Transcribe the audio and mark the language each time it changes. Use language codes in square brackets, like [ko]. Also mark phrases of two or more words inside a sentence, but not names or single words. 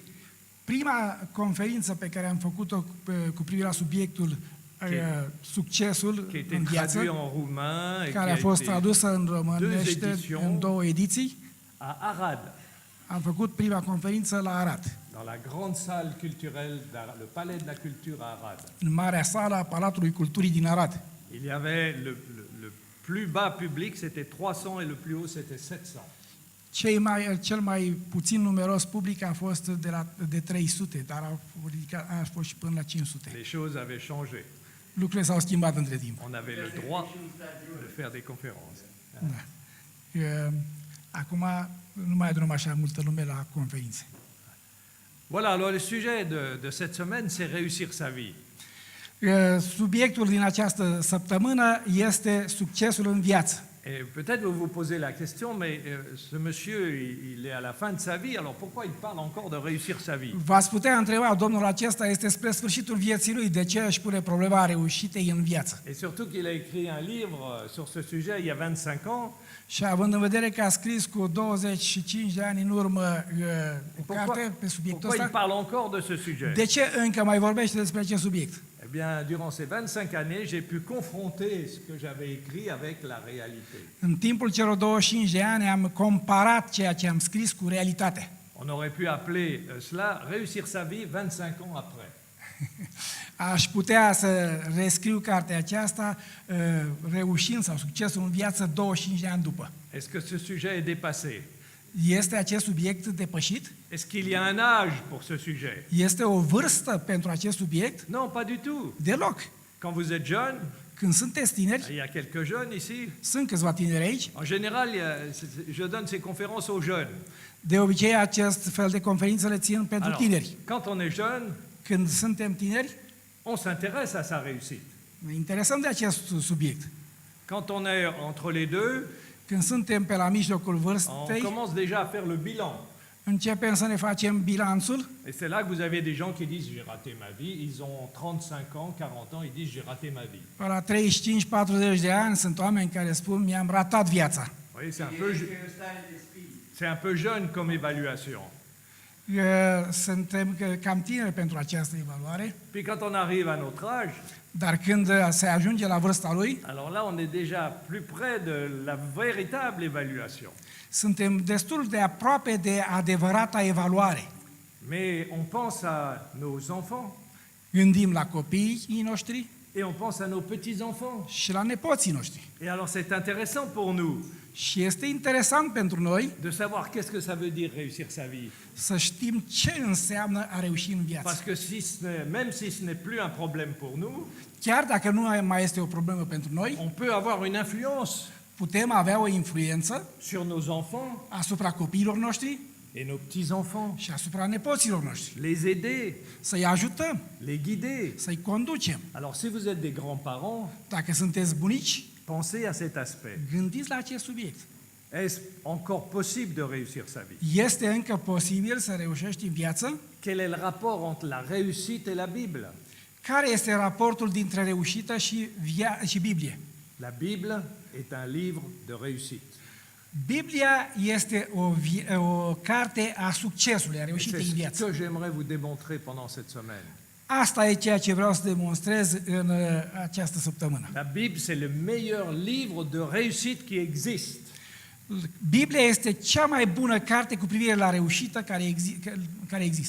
[ro] Prima conferință pe care am făcut-o cu privire la subiectul succesul [fr] Qui a été [ro] în [fr] traduit [ro] viață, [fr] en roumain et [ro] care a [fr] qui [ro] fost [fr] été [ro] tradusă în românește [fr] editions. [ro] în 2 ediții, [fr] à Arad, [ro] am făcut prima conferință la Arad, [fr] dans la grande salle culturelle, le Palais de la Culture à Arad. [ro] în marea sală a Palatului Culturii din Arad. [fr] Il y avait le plus bas public, c'était 300 et le plus haut, c'était 700. [ro] Cel mai puțin numeros public a fost de 300, dar a fost și până la 500. [fr] Les choses avaient changé. [ro] Lucrurile s-au schimbat între timp. [fr] On avait le droit de faire des conférences. [ro] Da. Acum Nu mai adunăm așa multă lume la conferințe. [fr] Voilà, alors le sujet de cette semaine, c'est réussir sa vie. [ro] Subiectul din această săptămână este succesul în viață. [fr] Et peut-être vous vous posez la question, mais ce monsieur, il est à la fin de sa vie, alors pourquoi il parle encore de réussir sa vie? [ro] V-ați putea întreba, domnul acesta este spre sfârșitul vieții lui, de ce își pune problema reușitei în viață? [fr] Et surtout qu'il a écrit un livre sur ce sujet il y a 25 ans. [ro] Și având în vedere că a scris cu 25 de ani în urmă o carte pe subiectul [fr] Pourquoi il [ro] ăsta, [fr] parle encore de ce sujet? [ro] de ce încă mai vorbește despre acest subiect? [fr] Eh bien, durant ces 25 années, j'ai pu confronter ce que j'avais écrit avec la réalité. [ro] În timpul celor 25 de ani am comparat ceea ce am scris cu realitatea. [fr] On aurait pu appeler cela réussir sa vie 25 ans après. [ro] Aș putea să rescriu cartea aceasta reușind sau succesul în viață 25 de ani după. [fr] Est-ce que ce sujet est dépassé? [ro] Este acest subiect depășit? [fr] Est-ce qu'il y a un âge pour ce sujet? [ro] Este o vârstă pentru acest subiect? [fr] Non, pas du tout. [ro] Deloc. [fr] Quand vous êtes jeune, [ro] Când sunteți tineri, [fr] il y a quelques jeunes ici. [ro] sunt câțiva tineri aici, [fr] En général, je donne ces conférences aux jeunes. [ro] de obicei acest fel de conferințe le țin pentru [fr] Alors, [ro] tineri. [fr] quand on est jeune, [ro] Când suntem tineri, [fr] on s'intéresse à sa réussite. [ro] ne interesăm de acest subiect. [fr] Quand on est entre les deux, [ro] Când suntem pe la mijlocul [fr] on [ro] vârstei, [fr] commence déjà à faire le bilan. [ro] începem să ne facem bilanțul [fr] Et c'est là que vous avez des gens qui disent j'ai raté ma vie, ils ont 35 ans, 40 ans, ils disent j'ai raté ma vie. [ro] la 35-40 de ani, sunt oameni care spun mi-am ratat viața. [fr] Vous voyez, c'est un peu jeune comme évaluation. [ro] Suntem cam tineri pentru această evaluare, [fr] Puis quand on arrive à notre âge, [ro] dar când se ajunge la vârsta lui, [fr] alors là on est déjà plus près de la véritable évaluation. [ro] suntem destul de aproape de adevărata evaluare. [fr] Mais on pense à nos enfants [ro] Gândim la copiii noștri [fr] et on pense à nos petits-enfants. [ro] și la nepoții noștri. [fr] Et alors c'est intéressant pour nous [ro] Și este interesant pentru noi [fr] de savoir qu'est-ce que ça veut dire réussir sa vie. [ro] să știm ce înseamnă a reuși în viață. [fr] Parce que même si ce n'est plus un problème pour nous, [ro] Chiar dacă nu mai este o problemă pentru noi, [fr] on peut avoir une influence [ro] putem avea o influență [fr] sur nos enfants [ro] asupra copiilor noștri [fr] et nos petits-enfants, [ro] și asupra nepoților noștri. [fr] les aider, [ro] Să-i ajutăm, [fr] les guider. [ro] să-i conducem. [fr] Alors si vous êtes des grands-parents, [ro] Dacă sunteți bunici, [fr] pensez à cet aspect. [ro] gândiți la acest subiect. [fr] Est-ce encore possible de réussir sa vie? [ro] Este încă posibil să reușești în viață? [fr] Quel est le rapport entre la réussite et la Bible? [ro] Care este raportul dintre reușită și Biblie? [fr] La Bible est un livre de réussite. [ro] Biblia este o carte a succesului, a [fr] Et [ro] reușitei [fr] c'est [ro] în [fr] ce [ro] viață. [fr] que j'aimerais vous démontrer pendant cette semaine. [ro] Asta e ceea ce vreau să demonstrez în această săptămână. [fr] La Bible, c'est le meilleur livre de réussite qui existe. [ro] Biblia este cea mai bună carte cu privire la reușită care există.